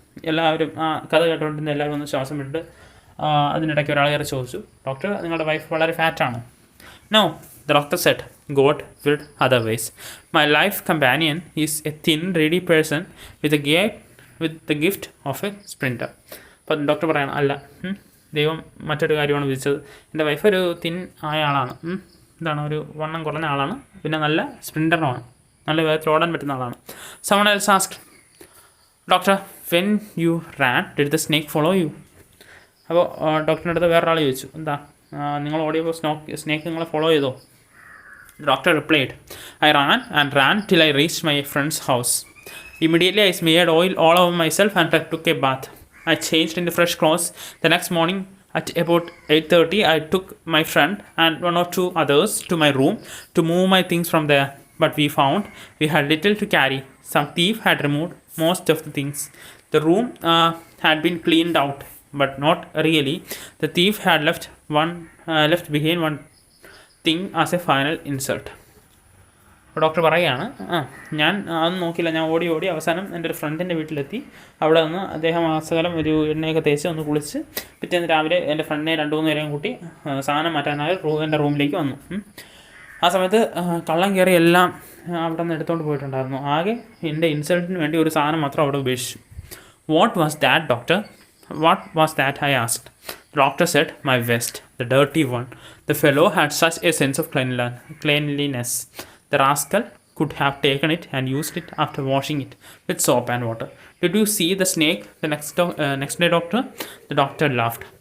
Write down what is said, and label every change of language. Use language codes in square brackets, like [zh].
[ml] എല്ലാവരും ആ കഥ കേട്ടുകൊണ്ടിരുന്ന എല്ലാവരും ഒന്ന് ശ്വാസം വിട്ട് അതിനിടയ്ക്ക് ഒരാൾ കയറി ചോദിച്ചു, "ഡോക്ടർ, നിങ്ങളുടെ വൈഫ് വളരെ ഫാറ്റാണോ?" [en] "No," the doctor said. God willed otherwise. My life companion is a thin, ready person with the gift of a sprinter. [ml] അപ്പം ഡോക്ടർ പറയണം, അല്ല, ദൈവം മറ്റൊരു കാര്യമാണ് വിധിച്ചത്. എൻ്റെ വൈഫ് ഒരു തിൻ ആയ ആളാണ്, ഒരു വണ്ണം കുറഞ്ഞ ആളാണ്, പിന്നെ നല്ല സ്പ്രിൻറ്ററുമാണ്, നല്ല വേഗത്തിൽ ഓടാൻ പറ്റുന്ന ആളാണ്. [en] Someone else asked, "Doctor, when you ran, did the snake follow you?" [ml] അപ്പോൾ ഡോക്ടറിൻ്റെ അടുത്ത് വേറൊരാൾ ചോദിച്ചു, നിങ്ങൾ ഓടിയപ്പോൾ സ്നേക്ക് നിങ്ങളെ ഫോളോ ചെയ്തോ? [en] The doctor replied, "I ran till I reached my friend's house. Immediately I smeared oil all over myself and took a bath. I changed into fresh clothes. The next morning at about 8:30 I took my friend and 1 or 2 others to my room to move my things from there. But we found we had little to carry. Some thief had removed most of the things. The room had been cleaned out, but not really. The thief had left behind one thing as a final insult." [ml] Doctor പറയുകയാണ്, ഞാൻ അതൊന്നും നോക്കിയില്ല, ഞാൻ ഓടി അവസാനം എൻ്റെ ഒരു ഫ്രണ്ടിൻ്റെ വീട്ടിലെത്തി. അവിടെ നിന്ന് അദ്ദേഹം സകലം ഒരു എണ്ണയൊക്കെ തേച്ച് ഒന്ന് കുളിച്ച് പിറ്റേന്ന് രാവിലെ എൻ്റെ ഫ്രണ്ടിനെ 2-3 പേരെയും കൂട്ടി സാധനം മാറ്റാനായി എൻ്റെ റൂമിലേക്ക് വന്നു. ആ സമയത്ത് കള്ളം കയറി എല്ലാം അവിടെ നിന്ന് എടുത്തുകൊണ്ട് പോയിട്ടുണ്ടായിരുന്നു. ആകെ എൻ്റെ ഇൻസൾട്ടിന് വേണ്ടി ഒരു സാധനം മാത്രം അവിടെ ഉപേക്ഷിച്ചു. [en] "What was that, doctor? What was that?" I asked. The doctor said, "My vest, the dirty one. The fellow had such a sense of cleanliness. The rascal could have taken it and used it after washing it with soap and water. Did you see the snake the next day, doctor? The doctor laughed.